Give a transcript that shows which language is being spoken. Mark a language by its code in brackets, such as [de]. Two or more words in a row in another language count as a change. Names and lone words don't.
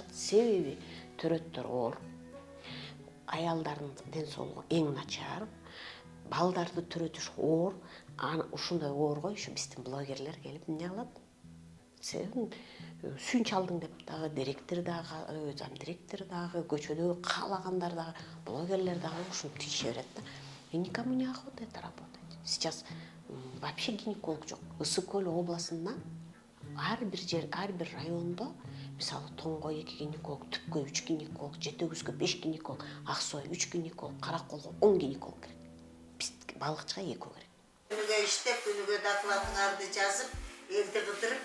[ky] Себеби төрөттөр оор, аялдардын ден соолугу эң начар, балдарды төрөтүш оор. Ушундай оорго ушу биздин блогерлер келип эмне кылат? Сен сүйүнч алдың деп дагы директор дагы, зам директор дагы, көчөдө каалагандар дагы, блогерлер дагы ушуну тийише берет да. [ru] И никому не охота это работать. Сейчас вообще гинеколог жок. [ky] Ысык-Көл областында ар бир райондо, мисалы Тоңго 2 гинеколог, Түпкө 3 гинеколог, Жетөгүзгө 5 гинеколог, Аксуай 3 гинеколог, Караколго 10 гинеколог керек. Биз балыкчыга 2 керек. Күнүгө иштеп, күнүгө докладыңарды жазып, элди кыдырып.